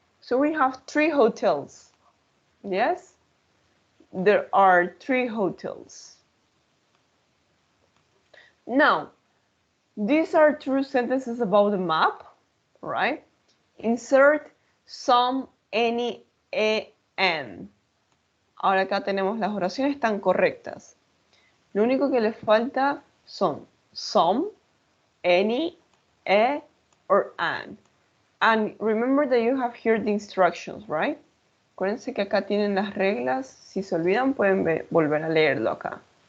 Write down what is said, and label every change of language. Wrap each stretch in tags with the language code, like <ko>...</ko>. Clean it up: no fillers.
<en>So we have 3 hotels. Yes? There are 3 hotels. Now, these are true sentences about the map, right? Insert some, any, and.</en> <es>Ahora acá tenemos las oraciones tan correctas. Lo único que les falta son some, any, or an.</es> <en>And remember that you have here the instructions, right?</en> <es>Acuérdense que acá tienen las reglas. Si se olvidan, pueden volver a leerlo acá.</es>